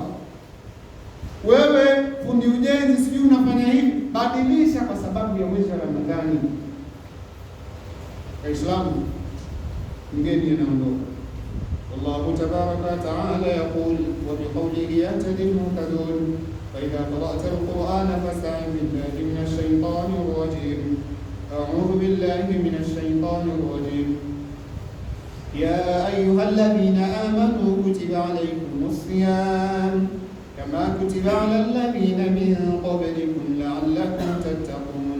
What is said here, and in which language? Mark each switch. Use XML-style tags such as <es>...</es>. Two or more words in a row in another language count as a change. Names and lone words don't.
<sw>Wewe fundi ujenzi, sijui unafanya hivi, badilisha kwa sababu ya mwezi wa Ramadhani. Waislamu, mgeni anaondoka.</sw> <ar>الله تبارك وتعالى يقول وبقوله يهتدي المهتدون فإذا قرأت القرآن فاستعن بالله من الشيطان الرجيم. أعوذ بالله من الشيطان الرجيم. يا أيها الذين آمنوا كتب عليكم الصيام كما كتب على الذين من قبلكم لعلكم تتقون.</ar>